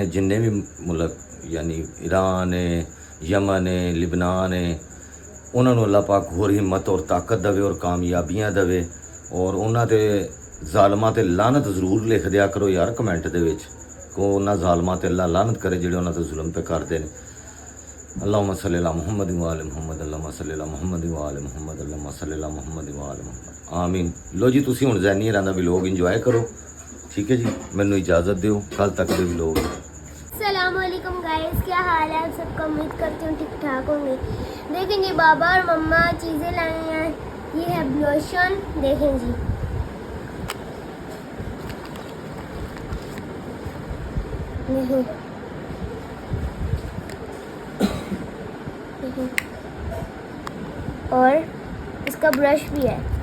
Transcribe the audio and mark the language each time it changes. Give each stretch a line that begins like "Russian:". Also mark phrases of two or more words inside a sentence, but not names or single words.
Punjabi: ਜਿੰਨੇ ਵੀ ਮੁਲਕ ਯਾਨੀ ਈਰਾਨ ਹੈ, ਯਮਨ ਹੈ, ਲਿਬਨਾਨ ਹੈ, ਉਹਨਾਂ ਨੂੰ ਅੱਲਾਹ ਪਾਕ ਹੋਰ ਹਿੰਮਤ ਔਰ ਤਾਕਤ ਦੇਵੇ ਔਰ ਕਾਮਯਾਬੀਆਂ ਦੇਵੇ ਔਰ ਉਹਨਾਂ 'ਤੇ ਜ਼ਾਲਮਾਂ 'ਤੇ ਲਾਨਤ ਜ਼ਰੂਰ ਲਿਖ ਦਿਆ ਕਰੋ ਯਾਰ ਕਮੈਂਟ ਦੇ ਵਿੱਚ ਕਿ ਉਹਨਾਂ ਜ਼ਾਲਮਾਂ 'ਤੇ ਅੱਲਾਹ ਲਾਨਤ ਕਰੇ ਜਿਹੜੇ ਉਹਨਾਂ 'ਤੇ ਜ਼ੁਲਮ ਤੇ ਕਰਦੇ ਨੇ।
Arabic: اللهم صل على محمد وآل محمد اللهم صل على محمد وآل محمد اللهم صل على محمد وآل محمد آمين.
Hindi: लो जी
Punjabi: ਤੁਸੀਂ ਹੁਣ ਜ਼ੈਨੀਅਰਾਂ ਦਾ ਵਲੌਗ ਇੰਜੋਏ ਕਰੋ
Hindi: ठीक है जी।
Punjabi: ਮੈਨੂੰ इजाज़त ਦਿਓ ਕੱਲ तक ਦੇ ਵਲੌਗ।
Hindi: अस्सलामुअलैकुम गाइस, क्या हाल है आप सबका? उम्मीद करती हूँ ठीक ठाक होंगे। देखें जी बाबा और मम्मा चीज़ें लाई हैं। ये है ब्लोशन, देखें जी और इसका ब्रश भी है।